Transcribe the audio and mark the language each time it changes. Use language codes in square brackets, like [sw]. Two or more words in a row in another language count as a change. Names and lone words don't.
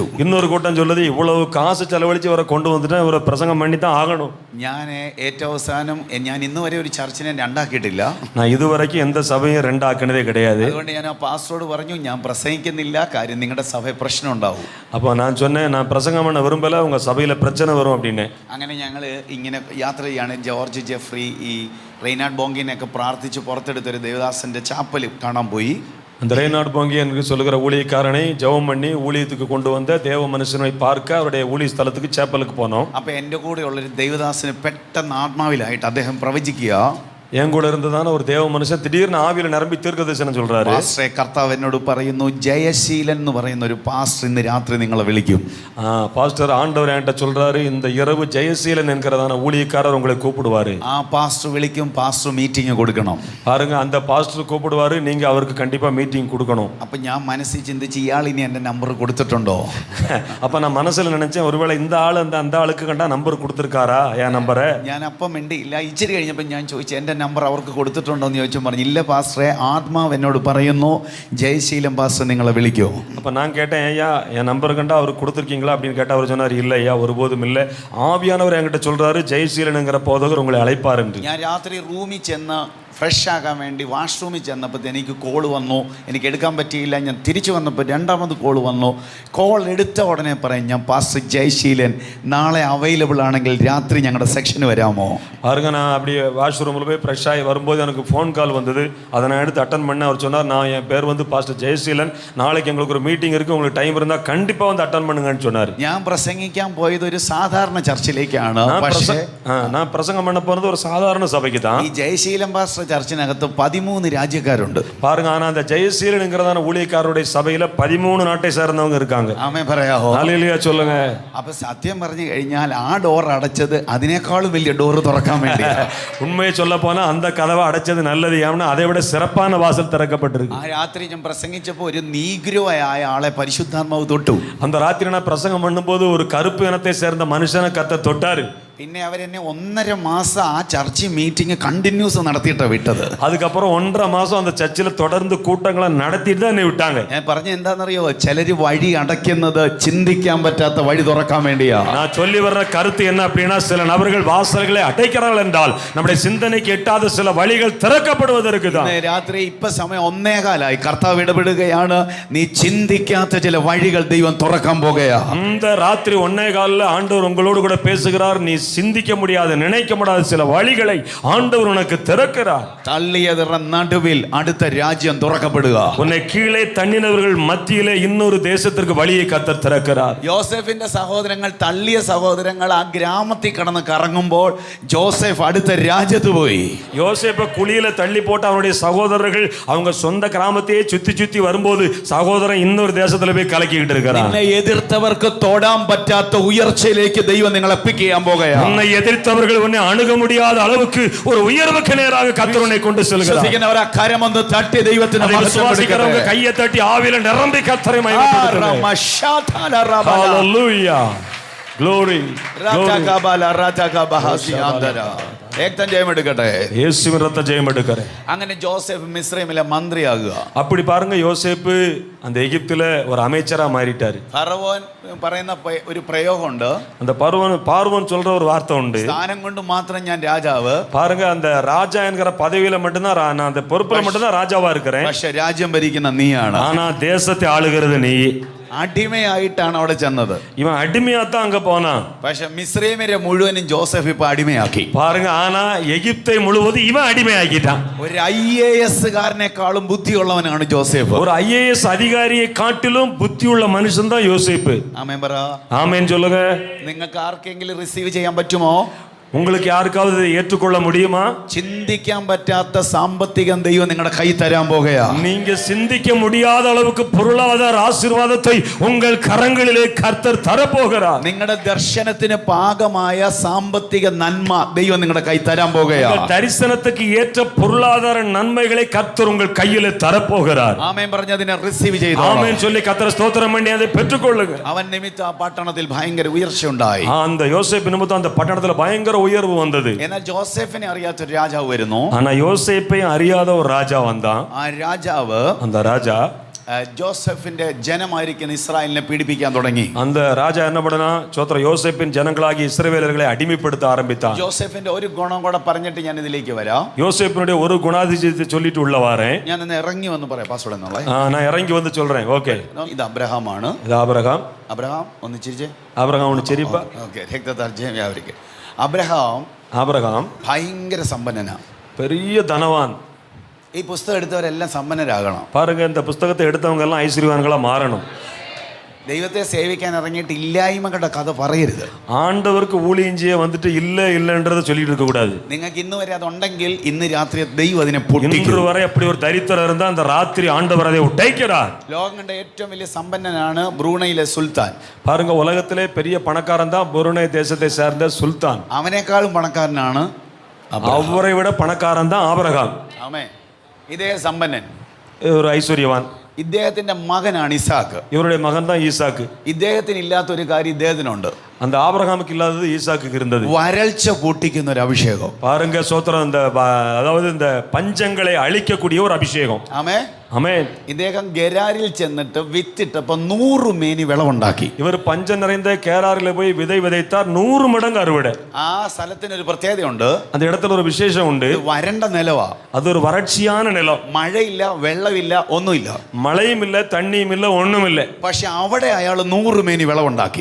[ta] இன்னொரு கூட்டம் சொல்லுது இவ்வளவு காசு செலவழிச்சு இவரை கொண்டு வந்துட்டா இவரை பிரசங்கம் பண்ணி தான் ஆகணும். [ml] ഞാൻ ഏറ്റവും അവസാനം ഞാൻ ഇന്ന് വരെ ഒരു ചർച്ചിനെ രണ്ടാക്കിയിട്ടില്ല. [ta] நான் இதுவரைக்கும் எந்த சபையும் ரெண்டாக்குனதே கிடையாது. [ml] അതുകൊണ്ട് ഞാൻ ആ പാസ്റ്ററോട് പറഞ്ഞു ഞാൻ പ്രസംഗിക്കുന്നില്ല, കാര്യം നിങ്ങളുടെ സഭയിൽ പ്രശ്നം ഉണ്ടാവും. [ta] அப்போ நான் சொன்னேன் நான் பிரசங்கம் பண்ண விரும்பல, உங்க சபையில பிரச்சனை வரும் அப்படின்னு. [ml] അങ്ങനെ ഞങ്ങൾ ഇങ്ങനെ യാത്ര ചെയ്യാണ്. ജോർജ് ജെഫ്രി ഈ റെയ്നാഡ് ബോങ്കിനെയൊക്കെ പ്രാർത്ഥിച്ച് പുറത്തെടുത്തൊരു ദേവദാസന്റെ ചാപ്പൽ കാണാൻ പോയി. [ta] அந்த ரெய்னார்ட் போங்கி என்று சொல்லுகிற ஊழியக்காரனை ஜெபம் பண்ணி ஊழியத்துக்கு கொண்டு வந்த தேவ மனுஷனை பார்க்க அவருடைய ஊழிய ஸ்தலத்துக்கு சேப்பலுக்கு போனோம். [ml] അപ്പൊ എൻ്റെ കൂടെയുള്ളൊരു ദേവദാസന് പെട്ടെന്ന് ആത്മാവിലായിട്ട് അദ്ദേഹം പ്രവചിക്കുക. [ta] என் கூட இருந்ததான ஒரு தேவ மனுஷன் திடீர்னு ஆவியில நிரம்பி தீர்க்கதரிசனம் சொல்றாரு. [ml] പാസ്റ്ററെ, കർത്താവ് എന്നോട് പറയുന്നു ജയശീലൻ എന്ന് പറയുന്ന ഒരു പാസ്റ്റർ ഇന്ന് രാത്രി നിങ്ങളെ വിളിക്കും. [ta] பாஸ்டர் ஆண்டவர் என்கிட்ட சொல்றாரு இந்த இரவு ஜெயசீலன் என்கிறதான ஊழியக்காரர் உங்களை கூப்பிடுவாரு. [ml] ആ പാസ്റ്റർ വിളിക്കും, പാസ്റ്റർ മീറ്റിംഗ് കൊടുക്കണം. [ta] பாருங்க, அந்த பாஸ்டர் கூப்பிடுவாரு, நீங்க அவருக்கு கண்டிப்பா மீட்டிங் கொடுக்கணும். [ml] അപ്പൊ ഞാൻ മനസ്സിൽ ചിന്തിച്ച് ഇയാൾ ഇനി എൻ്റെ നമ്പർ കൊടുത്തിട്ടുണ്ടോ? [ta] அப்ப நான் மனசுல நினைச்சேன் ஒருவேளை இந்த ஆள் அந்த [ml] ആൾക്ക് കണ്ടാ [ta] നമ്പർ കൊടുത്തിருக்காரா என் നമ്പரை. [ml] ഞാൻ അപ്പം മിണ്ടിയില്ല. ഇച്ചിരി കഴിഞ്ഞപ്പോൾ ഞാൻ ചോദിച്ചു എൻ്റെ നമ്പർ അവർക്ക് കൊടുത്തിട്ടുണ്ടോ എന്ന് ചോദിച്ചു. പറഞ്ഞു ഇല്ല പാസ്റ്ററെ, ആത്മാവ് എന്നോട് പറയുന്നു ജയശീലൻ പാസ്റ്റർ നിങ്ങളെ വിളിക്കോ. [ta] அப்போ நான் கேட்டேன், ஐயா என் நம்பர் கண்டா அவருக்கு கொடுத்துருக்கீங்களா அப்படின்னு கேட்டால் அவர் சொன்னார் இல்லை ஐயா ஒருபோதும் இல்லை, ஆவியானவர் என்கிட்ட சொல்றாரு ஜெயசீலனுங்கிற போதகர் உங்களை அழைப்பார் என்று. [ml] ഞാൻ രാത്രി റൂമിൽ ചെന്ന് ഫ്രഷ് ആകാൻ വേണ്ടി വാഷ്റൂമിൽ ചെന്നപ്പോൾ എനിക്ക് കോൾ വന്നു. എനിക്ക് എടുക്കാൻ പറ്റിയില്ല. ഞാൻ തിരിച്ചു വന്നപ്പോൾ രണ്ടാമത് കോൾ വന്നു. കോൾ എടുത്ത ഉടനെ പറയും ഞാൻ പാസ്റ്റർ ജയശീലൻ നാളെ അവൈലബിൾ ആണെങ്കിൽ രാത്രി ഞങ്ങളുടെ സെക്ഷന് വരാമോ. [ta] பாருங்க, நான் அப்படியே வாஷ்ரூமில் போய் ஃப்ரெஷ் ஆகி வரும்போது எனக்கு ஃபோன் கால் வந்தது. அதை நான் எடுத்து அட்டன் பண்ண. அவர் சொன்னார் நான் என் பேர் வந்து பாஸ்டர் ஜெயசீலன், நாளைக்கு எங்களுக்கு ஒரு மீட்டிங் இருக்குது, உங்களுக்கு டைம் இருந்தால் கண்டிப்பாக வந்து அட்டன் பண்ணுங்கன்னு சொன்னார். [ml] ഞാൻ പ്രസംഗിക്കാൻ പോയത് ഒരു സാധാരണ ചർച്ചിലേക്കാണ്. [ta] நான் பிரசங்கம் பண்ண போனது ஒரு சாதாரண சபைக்கு தான். [ml] ഈ ജയശീലൻ പാസ്റ്റർ ചർച്ചിനകത്ത് 13 രാജ്യക്കാരുണ്ട്. [ta] பாருங்க, ஆனா அந்த ஜெயசீலனுங்கிறதான ஊழியக்காரருடைய சபையில 13 நாட்டை சேர்ந்தவங்க இருக்காங்க. [ml] ആമേൻ പറയാമോ? [ta] ഹല്ലേലൂയ சொல்லுங்க. [ml] അപ്പൊ സത്യം പറഞ്ഞു കഴിഞ്ഞാൽ ആ ഡോർ അടച്ചത് അതിനേക്കാളും വലിയ ഡോർ തുറക്കാൻ വേണ്ടി. [ta] உண்மையை சொல்ல போனா அந்த கதவை அடைச்சது நல்லது. ஏன்னா அதை விட சிறப்பான வாசல் திறக்கப்பட்டிருக்கு. [ml] ആ രാത്രി ഞാൻ പ്രസംഗിച്ചപ്പോൾ ഒരു നീഗ്രോയായ ആളെ പരിശുദ്ധാത്മാവ് തൊട്ടു. [ta] அந்த ராத்திரி நான் பிரசங்கம் பண்ணும்போது ஒரு கருப்பு இனத்தை சேர்ந்த மனுஷனை கர்த்தர் தொட்டாரு. [ml] പിന്നെ അവരെന്നെ 1.5 മാസം ആ [en] church meeting continuous [ml] നടത്തിയിട്ടാണ് വിട്ടത്. [ta] அதுக்கப்புறம் 1.5 மாசம் அந்த சர்ச்சில் தொடர்ந்து கூட்டங்களை நடத்திட்டு தான் என்னை விட்டாங்க. [ml] ഞാൻ പറഞ്ഞ എന്താണെന്നറിയോ, ചിലര് വഴി അടയ്ക്കുന്നത് ചിന്തിക്കാൻ പറ്റാത്ത വഴി തുറക്കാൻ വേണ്ടിയാ. [ta] நான் சொல்லி வர்ற கருத்து என்ன அப்படின்னா, சில நபர்கள் வாசல்களை அடைக்கிறார்கள் என்றால் நம்முடைய சிந்தனைக்கு எட்டாத சில வழிகள் திறக்கப்படுவதற்கு தான். [ml] രാത്രി ഇപ്പൊ സമയം 1:15 കർത്താവ് ഇടപെടുകയാണ്. നീ ചിന്തിക്കാത്ത ചില വഴികൾ ദൈവം തുറക്കാൻ പോകുകയാ. [ta] இந்த ராத்திரி 1:15 ஆண்டவர் உங்களோடு கூட பேசுகிறார். நீ சிந்திக்க முடியாத நினைக்க முடியாத சில வழிகளை ஆண்டவர் உனக்கு திறக்கிறார். [ml] തള്ളിയതിറ നടുവിൽ അടുത്ത രാജ്യം തുറക്കപ്പെടുക. [ta] உன்னை கீழே தள்ளினவர்கள் மத்தியிலே இன்னொரு தேசத்திற்கு வழியை கர்த்தர் திறக்கிறார். [ml] യോസേഫിന്റെ സഹോദരങ്ങൾ തള്ളിയ സഹോദരങ്ങൾ ആ ഗ്രാമത്തിൽ കടന്ന് കറങ്ങുമ്പോൾ ജോസഫ് അടുത്ത രാജ്യത്ത് പോയി. [ta] யோசேப்பை குழியில தள்ளி போட்டு அவனுடைய சகோதரர்கள் அவங்க சொந்த கிராமத்தையே சுத்தி சுத்தி வரும்போது சகோதரன் இன்னொரு தேசத்துல போய் கலக்கிட்டு இருக்கிறான். [ml] നിന്നെ എതിർത്തവർക്ക് തൊടാൻ പറ്റാത്ത ഉയർച്ചയിലേക്ക് ദൈവം നിങ്ങളെ പിക്ക് ചെയ്യാൻ പോകുകയാണ്. [ta] உன்னை எதிர்த்தவர்கள் உன்னை அணுக முடியாத அளவுக்கு ஒரு உயர்வுக்கு நேராக கர்த்தர் உன்னை கொண்டு செல்கிறார். [ml] വിശ്വസിക്കുന്നവർ ആ കരമൊന്ന് തട്ടി ദൈവത്തിന് [ta] விசுவாசிக்கிறவங்க கையை தட்டி ஆவியில நிரம்பி கர்த்தரை மகிமைப்படுத்துங்க. [en] Hallelujah. Glory. [ml] യേശുവിൻ രക്തം ജയമെടുക്കട്ടെ. അങ്ങനെ ജോസഫ് മിസ്രൈമിലെ മന്ത്രിയാകുക. [ta] அப்படி பாருங்க, யோசேப்பு அந்த எகிப்துல ஒரு அமைச்சரா மாறிட்டாரு. [ml] ഫറവോൻ പറയുന്ന ഒരു പ്രയോഗമുണ്ട്. [ta] அந்த பார்வோன் சொல்ற ஒரு வார்த்தை உண்டு. [ml] സ്ഥാനം കൊണ്ട് മാത്രം ഞാൻ രാജാവ്. [ta] பாருங்க, அந்த ராஜா என்கிற பதவியில மட்டும்தான் நான் அந்த பொறுப்புல மட்டும்தான் ராஜாவா இருக்கிறேன். [ml] പക്ഷെ രാജ്യം ഭരിക്കുന്ന നീയാണ്. [ta] ஆனா தேசத்தை ஆளுகிறது நீ. [ml] അടിമയായിട്ടാണ് അവിടെ ചെന്നത്. [ta] இவன் அடிமையாத்தான் அங்க போனான். [ml] പക്ഷെ മിസ്രൈമിലെ മുഴുവനും ജോസഫ് ഇപ്പൊ അടിമയാക്കി. [ta] பாருங்க, ஆனா எகிப்தை முழுவதும் இவன் அடிமையாக்கிட்டான். [ml] ഒരു IAS കാരനേക്കാളും ബുദ്ധിയുള്ളവനാണ് ജോസഫ്. [ta] ஒரு IAS அதிகாரியை காட்டிலும் புத்தியுள்ள மனுஷன் தான் யோசேப்பு. [ml] ആമേൻ പറ. [ta] ஆமென் சொல்லுங்க. [ml] നിങ്ങൾക്ക് ആർക്കെങ്കിലും റിസീവ് ചെയ്യാൻ പറ്റുമോ? [ta] உங்களுக்கு யாருக்காவது இதை ஏற்றுக்கொள்ள முடியுமா? [ml] ചിന്തിക്കാൻ പറ്റാത്ത സാമ്പത്തികം ദൈവം നിങ്ങളുടെ കൈ തരാൻ പോകുകയാ. [ta] நீங்க சிந்திக்க முடியாத அளவுக்கு பொருளாதார ஆசீர்வாதத்தை உங்கள் கரங்களிலே கர்த்தர் தரப்போகிறார். [ml] നിങ്ങളുടെ ദർശനത്തിന് പാകമായ സാമ്പത്തിക നന്മ ദൈവം നിങ്ങളുടെ കൈ തരാൻ പോകുകയാ. [ta] உங்கள் தரிசனத்துக்கு ஏற்ற பொருளாதார நன்மைகளை கர்த்தர் உங்கள் கையிலே தரப்போகிறார். [ml] ആമേൻ പറഞ്ഞതിനെ റിസീവ് ചെയ്തു. [ta] ஆமென் சொல்லி கர்த்தரை ஸ்தோத்திரம் பண்ணி அதை பெற்றுக்கொள்ளுங்க. [ml] അവൻ നിമിത്തം ആ പട്ടണത്തിൽ ഭയങ്കര ഉയർച്ച ഉണ്ടായി. [ta] அந்த யோசேப்பு நிமித்தம் அந்த பட்டணத்துல பயங்கர உயர்வு வந்தது. [ml] എന്നാൽ ജോസഫിനെ അറിയാത്ത ഒരു രാജാവ് വരുന്നു. [ta] ஆனா யோசேப்பை அறியாத ஒரு ராஜா வந்தான். [ml] ആ രാജാവ് [ta] அந்த ராஜா [ml] ജോസഫിന്റെ ജനമായിരിക്കുന്ന ഇസ്രായേലിനെ പീഡിപ്പിക്കാൻ തുടങ്ങി. [ta] அந்த ராஜா என்ன பண்ணனா சோத்ர யோசேப்பின் ஜனங்களாகி இஸ்ரவேலர்களை அடிமைப்படுத்த ஆரம்பித்தான். [ml] ജോസഫിന്റെ ഒരു ഗുണം കൂടെ പറഞ്ഞിട്ട് ഞാൻ ഇതിലേക്ക് വരാം. [ta] யோசேப்பினுடைய ஒரு குணாதிசயத்தை சொல்லிட்டு உள்ள வரேன். [ml] ഞാൻ ഇന്ന് ഇറങ്ങി വന്ന് പറയാം പാസ്വേഡ് എന്നുള്ള. [ta] நான் ഇറങ്ങി வந்து சொல்றேன். ஓகே, [ml] ഇത് അബ്രഹാമാണ്. [ta] இது ஆபிரகாம். [ml] അബ്രഹാം ഒന്ന് ചിരിച്ചേ. [ta] ஆபிரகாம் ஒன்னு சிரிப்பா. [ml] ഓക്കെ, രക്തതാർജ്യം വ്യാപരിക്കും. അബ്രഹാം [ta] ஆபிரகாம் [ml] ഭയങ്കര സമ്പന്നനാണ്, [ta] பெரிய தனவான். [ml] ഈ പുസ്തകം എടുത്തവരെല്ലാം സമ്പന്നരാകണം. [ta] பாருங்க, இந்த புஸ்தகத்தை எடுத்தவங்க எல்லாம் ஐஸ்வர்யவான்களா மாறணும். [ml] ദൈവത്തെ സേവിക്കാൻ ഇറങ്ങിയിട്ട് ഇല്ലായ്മകളുടെ കഥ പറയരുത്. [ta] ஆண்டவருக்கு ஊழியம் செய்ய வந்துட்டு இல்லைன்றதை சொல்லிட்டு இருக்க கூடாது. [ml] നിങ്ങൾക്ക് ഇന്ന് വരെ അതുണ്ടെങ്കിൽ ഇന്ന് രാത്രി ദൈവം അതിനെ പൊട്ടിക്കും. [ta] இன்று வரை அப்படி ஒரு தரித்திரம் இருந்தா அந்த ராத்திரி ஆண்டவர் அதை உடைக்கிறார். [ml] ലോകം കണ്ട ഏറ്റവും വലിയ സമ്പന്നനാണ് ബ്രൂണയിലെ സുൽത്താൻ. [ta] பாருங்க, உலகத்திலே பெரிய பணக்காரன் தான் புருனே தேசத்தை சேர்ந்த சுல்தான். [ml] അവനേക്കാളും പണക്കാരനാണ് [ta] அவரை விட பணக்காரன் தான் ஆபிரகாம். [ml] ആമേൻ. ഇതേ സമ്പന്നൻ, [ta] ஒரு ஐஸ்வர்யவான். [ml] ഇദ്ദേഹത്തിന്റെ മകനാണ് ഇസാക്ക്. [ta] இவருடைய மகன் தான் ஈசாக்கு. [ml] ഇദ്ദേഹത്തിന് ഇല്ലാത്ത ഒരു കാര്യം ഇദ്ദേഹത്തിനുണ്ട്. [ta] அந்த ஆபிரகாமுக்கு இல்லாதது ஈசாக்கு இருந்தது. [ml] വരൾച്ച പൊട്ടിക്കുന്ന ഒരു അഭിഷേകം. [ta] பாருங்க சோத்திரம், இந்த அதாவது இந்த பஞ்சங்களை அழிக்கக்கூடிய ஒரு அபிஷேகம். [ml] ആമേൻ. [ta] ஆமென். [ml] ഇദ്ദേഹം ഗെരാരിൽ ചെന്നിട്ട് വിത്തിട്ടപ്പോ 100 മേനി വിളവുണ്ടാക്കി. [ta] இவர் பஞ்சம் நிறைந்த கேராரில போய் விதை விதைத்தார், 100 மடங்கு அறுவடை. [ml] ആ സ്ഥലത്തിന് ഒരു പ്രത്യേകതയുണ്ട്. [ta] அந்த இடத்துல ஒரு விசேஷம் உண்டு. [ml] ഇത് വരണ്ട നിലവാ. [ta] அது ஒரு வறட்சியான நிலம். [ml] മഴയില്ല, വെള്ളമില്ല, ഒന്നുമില്ല. [ta] மழையும் இல்ல, தண்ணியும் இல்ல, ஒண்ணும் இல்ல. [ml] പക്ഷെ അവിടെ അയാൾ 100 മേനി വിളവുണ്ടാക്കി.